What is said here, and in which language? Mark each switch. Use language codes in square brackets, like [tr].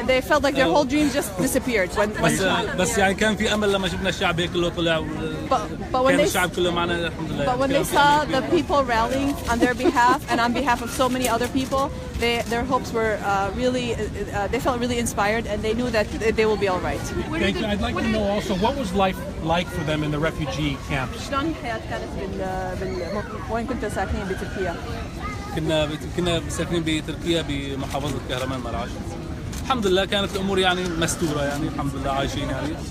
[en] They felt like their whole dream just disappeared [ar] بس يعني كان في امل لما شفنا الشعب هيك كله طلع كان الشعب كله معنا الحمد لله. [en] But when they saw the people rallying on their behalf and on behalf of so many other people, their hopes were really they felt really inspired, and they knew that they will be all right. Thank you. I'd like to know also, what was life like for them in the refugee camps? [ar] شلون الحياة كانت وين كنتوا ساكنين بتركيا؟ كنا ساكنين بتركيا بمحافظه كهرمان مرعش. الحمد لله كانت الامور يعني مستوره، يعني الحمد لله عايشين يعني